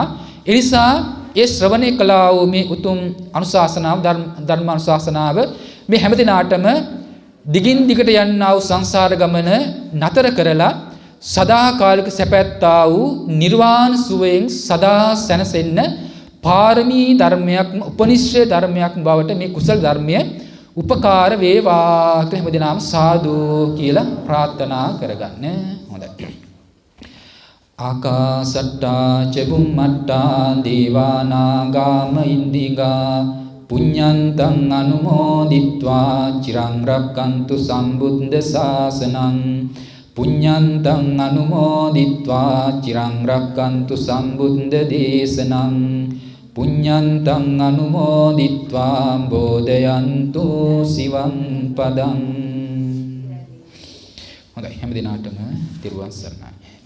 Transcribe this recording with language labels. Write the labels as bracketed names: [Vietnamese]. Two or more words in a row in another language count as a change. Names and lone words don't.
[Sinhala] ඒ නිසා ඒ ශ්‍රවණය කළා වූ මේ උතුම් අනුශාසනාව ධර්මානුශාසනාව මේ හැමදිනාටම දිගින් දිගට යන්නා වූ සංසාර ගමන නතර කරලා සදාකාලික සැපැත්තා වූ නිර්වාණ සුවයෙන් සදා සැනසෙන්න පාරමී ධර්මයක් උපනිශ්‍රේ ධර්මයක් බවට මේ කුසල ධර්මය උපකාර වේවා කියලා හැමදෙනාම සාදු කියලා ප්‍රාර්ථනා කරගන්න. හොඳයි. [Pali] ආකාසට්ටා චුම්මට්ටා දේවානාගාම ඉන්දිගා පුඤ්ඤන්තං අනුමෝදිත්වා චිරං රක්칸තු සම්බුද්ධ ශාසනං පුඤ්ඤන්තං අනුමෝදිත්වා චිරං රක්칸තු සම්බුද්ධ දේශනං පුඤ්ඤන්තං අනුමෝදිත්වා බෝධයන්තු සිවං පදං. [Sinhala] හොඳයි හැම දිනාටම තිරුවන් සරණයි.